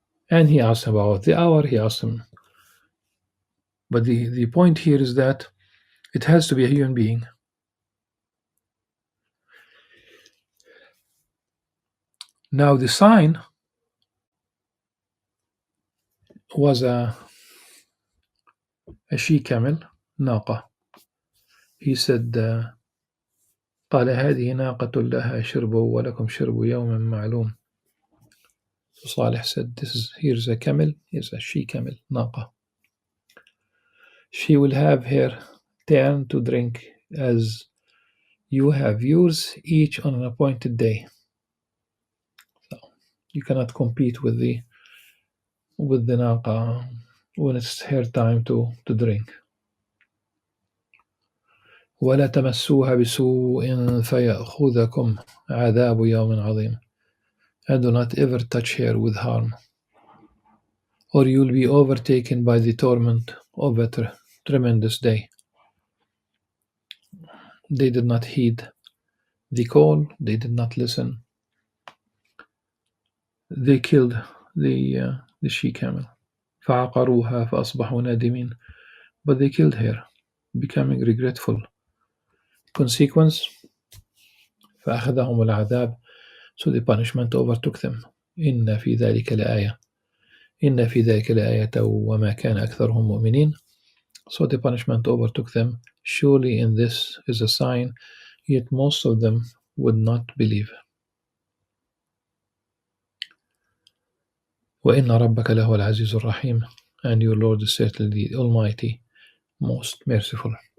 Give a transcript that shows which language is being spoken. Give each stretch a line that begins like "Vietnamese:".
English: And he asked him about the hour, he asked him. But the point here is that it has to be a human being. Now the sign was a she-camel, ناقة. He said,
Arabic: قال هذه ناقة لها شرب ولكم شرب يوم معلوم.
English: So Salih said, here's a camel, here's a she-camel, ناقة. She will have her turn to drink as you have yours, each on an appointed day. So you cannot compete with the naqa when it's her time to drink.
Arabic: ولا تمسوها بسوء فيأخذكم عذاب يوم عظيم.
English: And do not ever touch her with harm, or you will be overtaken by the torment of a tremendous day. They did not heed the call, they did not listen. They killed the she-camel.
Arabic: فعقروها فأصبحوا نادمين.
English: But they killed her, becoming regretful. Consequence,
Arabic: فأخذهم العذاب,
English: so the punishment overtook them.
Arabic: إن في ذلك لآية. إن في ذلك لآية وما كان أكثرهم مؤمنين.
English: So the punishment overtook them. Surely in this is a sign, yet most of them would not believe.
Arabic: وإن ربك لهو العزيز الرحيم,
English: and your Lord is certainly the Almighty, most merciful.